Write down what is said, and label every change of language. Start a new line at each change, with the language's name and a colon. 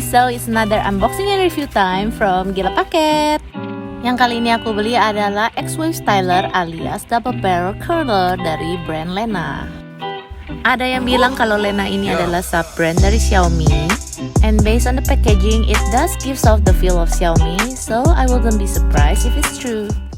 English: So, it's another unboxing and review time from Gila Paket.
Indonesian: Yang kali ini aku beli adalah X-Wave Styler alias Double Barrel Curler dari brand Lena. Ada yang bilang kalau Lena ini adalah sub-brand dari Xiaomi.
English: And based on the packaging, it does gives off the feel of Xiaomi. So, I wouldn't be surprised if it's true.